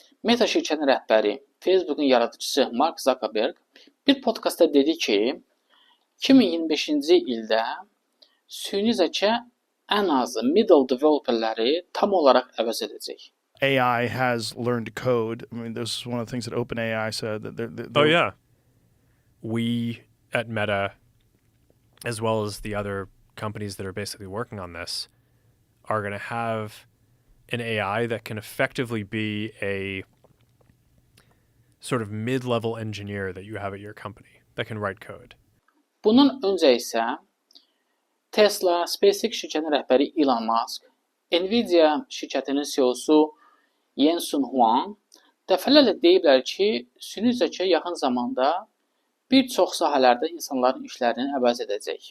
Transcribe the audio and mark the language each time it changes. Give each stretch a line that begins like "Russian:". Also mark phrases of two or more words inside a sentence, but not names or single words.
Azerbaijani: Meta şirkətinin rəhbəri, Facebook'un yaradıcısı Mark Zuckerberg bir podkastda dedi ki, 2025-ci ildə süni zəka ən azı
English: middle developerləri
Azerbaijani: tam olaraq əvəz edəcək.
English: AI has learned to code. I mean, this is one of the things that OpenAI said that they're Oh yeah, we at Meta, as well as the other companies that are basically working on this, are going to have an AI that can effectively be a sort of mid-level engineer that you have at your company that can write code.
Azerbaijani: Bunun öncə isə Tesla, SpaceX şirkətinin rəhbəri Elon Musk, Nvidia şirkətinin CEO-su Jensen Huang dəfələrlə deyiblər ki, süni zəka yaxın zamanda bir çox sahələrdə insanların işlərini əvəz edəcək.